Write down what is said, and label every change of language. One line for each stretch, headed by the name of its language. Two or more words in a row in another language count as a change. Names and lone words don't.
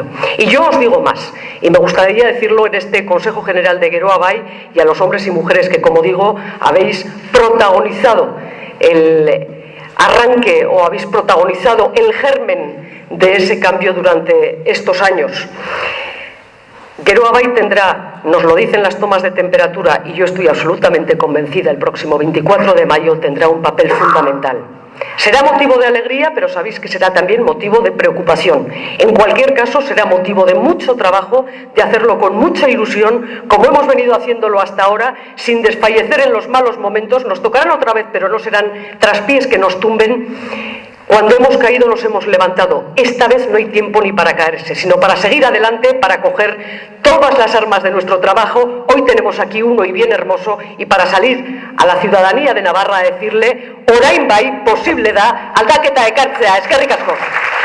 Spanish: Y yo os digo más, y me gustaría decirlo en este Consejo General de Geroa bai y a los hombres y mujeres que, como digo, habéis protagonizado el arranque o habéis protagonizado el germen de ese cambio durante estos años. Geroa bai tendrá, nos lo dicen las tomas de temperatura, y yo estoy absolutamente convencida, el próximo 24 de mayo tendrá un papel fundamental. Será motivo de alegría, pero sabéis que será también motivo de preocupación. En cualquier caso, será motivo de mucho trabajo, de hacerlo con mucha ilusión, como hemos venido haciéndolo hasta ahora, sin desfallecer en los malos momentos. Nos tocarán otra vez, pero no serán traspiés que nos tumben, Cuando hemos caído nos hemos levantado. Esta vez no hay tiempo ni para caerse, sino para seguir adelante, para coger todas las armas de nuestro trabajo. Hoy tenemos aquí uno y bien hermoso, y para salir a la ciudadanía de Navarra a decirle:
Basque: orain bai, posible da, aldaketa ekartzea. Eskerrik asko.